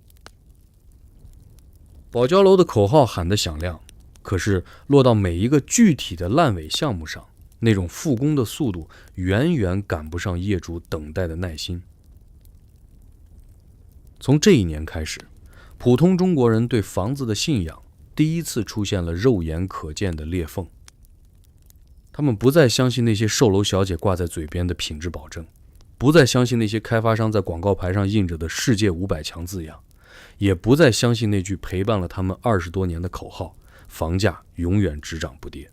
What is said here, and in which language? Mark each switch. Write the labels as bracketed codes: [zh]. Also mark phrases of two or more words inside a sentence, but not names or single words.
[zh] 保交樓的口號喊得響亮，可是落到每一個具體的爛尾項目上，那種復工的速度遠遠趕不上業主等待的耐心。從這一年開始，普通中國人对房子的信仰第一次出現了肉眼可見的裂縫。他們不再相信那些售楼小姐掛在嘴邊的品質保證，不再相信那些開發商在廣告牌上印着的世界500強字樣，也不再相信那句陪伴了他們20多年的口號，房價永遠只漲不跌。